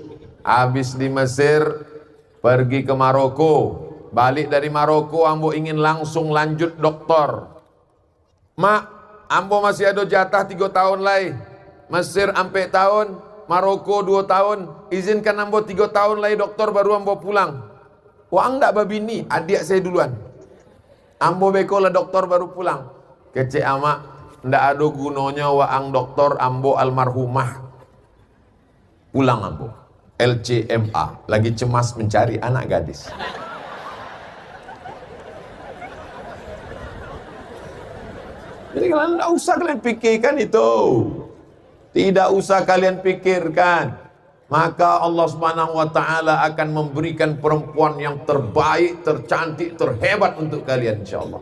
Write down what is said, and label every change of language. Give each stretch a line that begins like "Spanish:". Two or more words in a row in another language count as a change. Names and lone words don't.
Indonesian: Habis di Mesir, pergi ke Maroko.
Minangkabau: Balik dari Maroko, ambo ingin langsung lanjut doktor. Mak, ambo masih ada jatah 3 tahun lagi.
Indonesian: Mesir sampai tahun, Maroko 2 tahun.
Minangkabau: Izinkan ambo 3 tahun lagi doktor baru ambo pulang. Wang ndak babini, adik saya duluan. Ambo beko lah doktor baru pulang. Kece amak, ndak ada gunanya waang doktor ambo almarhumah. Pulang ambo.
Indonesian: LCMA, lagi cemas mencari anak gadis. Jadi kalian tidak usah kalian pikirkan itu. Tidak usah kalian pikirkan. Maka Allah Subhanahu wa taala akan memberikan perempuan yang terbaik, tercantik, terhebat untuk kalian insyaallah.